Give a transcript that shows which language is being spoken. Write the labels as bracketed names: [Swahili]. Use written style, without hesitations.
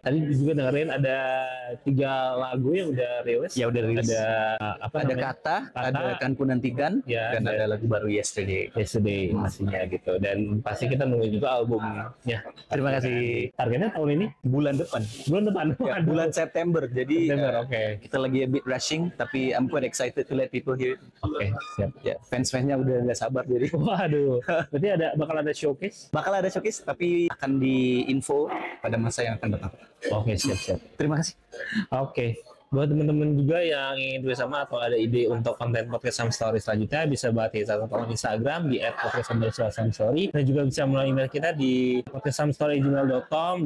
[Indonesian] Tadi juga dengerin ada 3 lagu yang udah rilis. Ya udah rilis. Ada Kata, ada Kan Ku Nantikan, dan ada lagu baru Yesterday pastinya gitu. Dan pasti kita nunggu juga albumnya. Terima kasih. Targetnya tahun ini? Bulan depan. Bulan September. Jadi kita lagi [English] a bit rushing, [Indonesian] tapi [English] I'm quite excited to let people hear it. [Indonesian] Siap. Ya, fans-fansnya udah nggak sabar jadi. Waduh. Berarti bakal ada showcase? Bakal ada showcase, tapi akan diinfo pada masa yang akan datang. Siap. Terima kasih. Buat teman-teman juga yang ingin bersama atau ada ide untuk konten podcast Some Story selanjutnya, bisa banget hit akun Instagram di @podcast_samstory dan juga bisa melalui email kita di podcastsamstory@gmail.com.